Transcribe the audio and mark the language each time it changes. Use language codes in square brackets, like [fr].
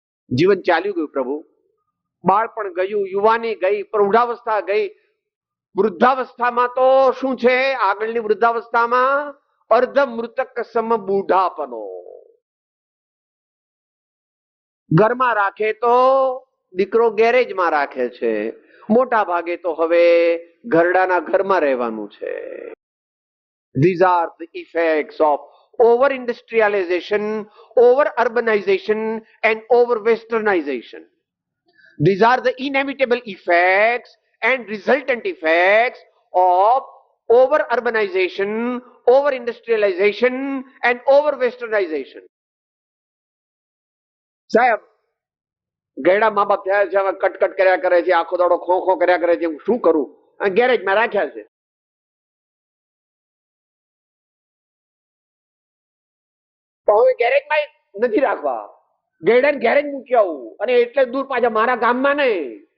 [gu] જીવન ચાલ્યું ગયું પ્રભુ, બાળપણ ગયું, યુવાની ગઈ, પ્રૌઢાવસ્થા ગઈ, વૃદ્ધાવસ્થામાં તો શું છે, આગળની વૃદ્ધાવસ્થામાં અર્ધ મૃતક સમ બુઢાપનો. ઘરમાં રાખે તો દીકરો ગેરેજમાં રાખે છે, મોટા ભાગે તો હવે ઘરડાના ઘરમાં રહેવાનું છે. [en] These are the effects of over industrialization, over urbanization and over westernization. These are the inevitable effects and resultant effects of over urbanization, over industrialization and over westernization. [gu] સાહેબ ગયડા મા બાપ થયા છે, હવે કટકટ કર્યા કરે છે, આખો દાડો ખો ખો કર્યા કરે છે, શું કરું, ગેરેજમાં રાખ્યા છે. તો હવે ગેરેજમાં નથી રાખવા, ગયડા ગેરેજ મૂકી આવું અને એટલે દૂર પાછા મારા ગામમાં નહીં.